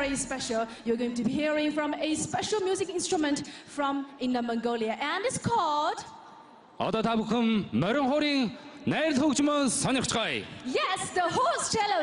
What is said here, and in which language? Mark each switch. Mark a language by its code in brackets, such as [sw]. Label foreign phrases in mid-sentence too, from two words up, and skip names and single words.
[en] special. You're going to be hearing from a special music instrument from Inner Mongolia, and it's called... [mn] Одоо та бүхэн морин хуурын найр хөгжмөө сонирхцгаая. [en] Yes, the horse cello.